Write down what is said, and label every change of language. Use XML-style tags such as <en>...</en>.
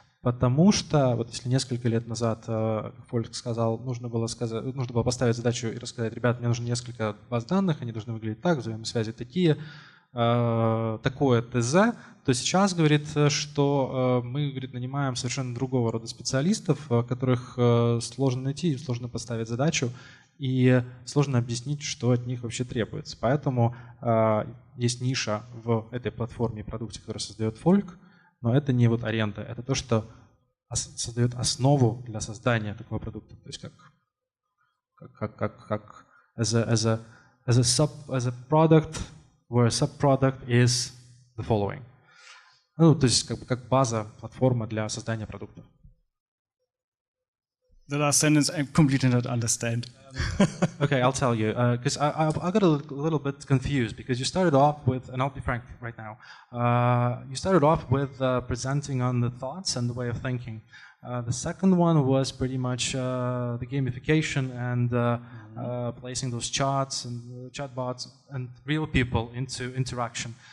<ru>Потому что, вот если несколько лет назад Falk сказал, нужно было поставить задачу и рассказать: ребят, мне нужно несколько баз данных, они должны выглядеть так, взаимосвязи такие, такое ТЗ, то сейчас говорит, что мы, говорит, нанимаем совершенно другого рода специалистов, которых сложно найти, сложно поставить задачу и сложно объяснить, что от них вообще требуется. Поэтому есть ниша в этой платформе и продукте, который создает Falk, но это не вот аренда, это то, что создает основу для создания такого продукта. То есть как</ru> <en>as a product, where a subproduct is the following.</en> <ru>Ну, то есть как база, платформа для создания продуктов.</ru> <en>The last sentence I completely don't understand. Okay, I'll tell you, because I got a little bit confused, because you started off with, and I'll be frank right now, you started off with presenting on the thoughts and the way of thinking. The second one was pretty much the gamification and placing those charts and chatbots and real people into interaction.</en>